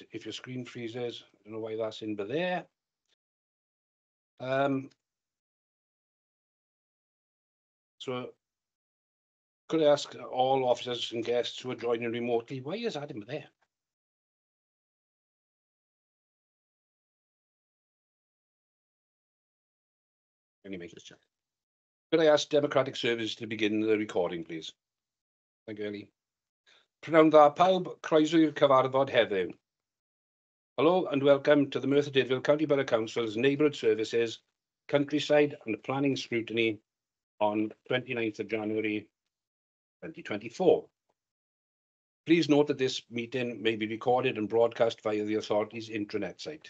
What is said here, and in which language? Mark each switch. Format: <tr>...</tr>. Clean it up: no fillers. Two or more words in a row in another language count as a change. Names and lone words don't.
<en>If your screen freezes, I don't know why that's in but there. So could I ask all officers and guests who are joining remotely, why is that in there? Anyway, could I ask Democratic Service to begin the recording, please? Thank you, Ellie.</en> <cy>Prynawn dda pawb, croeso i'r cyfarfod heddiw.</cy> <en>Hello and welcome to the Merthyr Tydfil County Borough Council's Neighbourhood Services, Countryside and Planning Scrutiny on 29th of January 2024. Please note that this meeting may be recorded and broadcast via the authority's intranet site.</en>